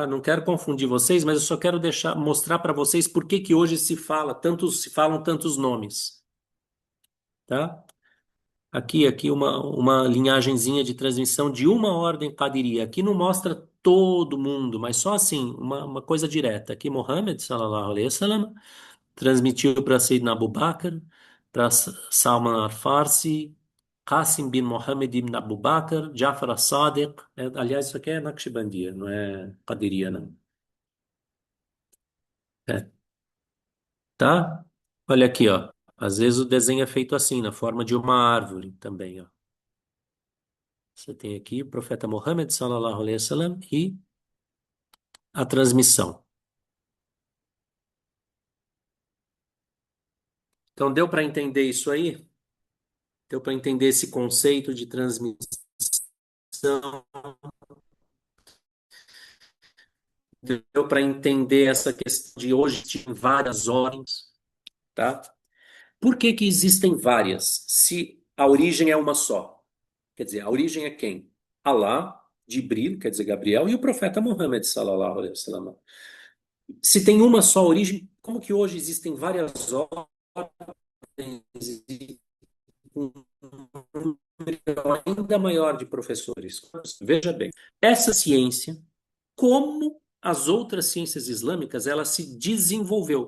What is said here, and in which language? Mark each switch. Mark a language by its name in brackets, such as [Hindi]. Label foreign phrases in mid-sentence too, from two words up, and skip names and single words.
[Portuguese] Não quero confundir vocês, mas eu só quero mostrar para vocês por que que hoje se falam tantos nomes, tá? Aqui uma linhagenzinha de transmissão de uma ordem Qadiriya. Aqui não mostra todo mundo, mas só assim, uma coisa direta. Aqui Muhammad, [Arabic] صلى الله عليه وسلم, [Portuguese] transmitiu para Sayyidina Abu Bakr, para Salman al-Farsi, Qasim bin Muhammad ibn Abu Bakr, Jafar as-Sadiq. Aliás, isso aqui é Naqshbandiya, não é Qadiriya, não. É, tá? Olha aqui, ó. Às vezes o desenho é feito assim, na forma de uma árvore também, ó. Você tem aqui o profeta Muhammad, [Arabic] صلى الله عليه وسلم, [Portuguese] e a transmissão. Então, deu para entender isso aí? Deu para entender esse conceito de transmissão? Deu para entender essa questão de hoje tem várias ordens, tá? Por que que existem várias, se a origem é uma só? Quer dizer, a origem é quem? Alá, Jibril, quer dizer, Gabriel, e o profeta Muhammad, [Arabic] صلى الله عليه وسلم. [Portuguese] Se tem uma só origem, como que hoje existem várias ordens e um número ainda maior de professores? Veja bem, essa ciência, como as outras ciências islâmicas, ela se desenvolveu.